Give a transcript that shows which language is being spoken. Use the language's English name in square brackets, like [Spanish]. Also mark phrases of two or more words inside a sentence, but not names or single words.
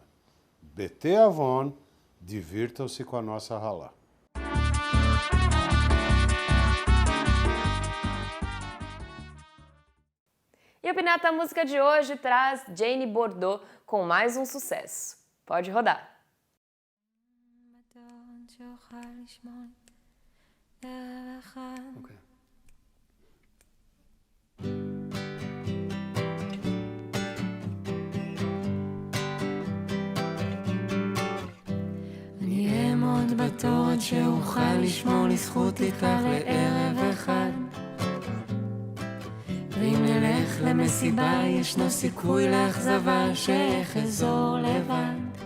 [Portuguese] Bete Avon, divirtam-se com a nossa ralá. E o Pinata Música de hoje traz Jane Bordeaux com mais um sucesso. Pode rodar. Okay. [Hebrew] אני אעמוד בתור עד שאוכל לשמור לזכות לקח לערב אחד, ואם נלך למסיבה ישנו סיכוי לאכזבה שאחזור לבד.